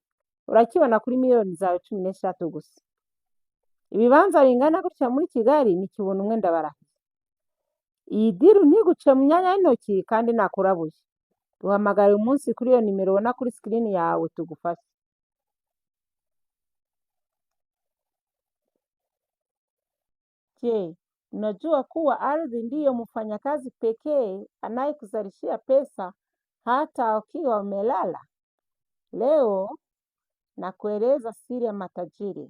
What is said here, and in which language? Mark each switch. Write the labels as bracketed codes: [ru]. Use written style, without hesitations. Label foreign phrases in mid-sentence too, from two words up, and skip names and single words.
[rw] Urakibona kuri miliyoni zawe 16 gusa. Ibibanza bingana gutya muri Kigali ni kibona umwe ndabarahiye. Iyi diru ntiguce mu myanya y'intoki kandi nakurabuye. Duhamagare uyu munsi kuri iyo nimero ubona kuri screen yawe tugufashe. [sw] Je, unajua kuwa ardhi ndiyo mfanyakazi pekee anayekuzalishia pesa hata ukiwa umelala? Leo nakueleza siri ya matajiri.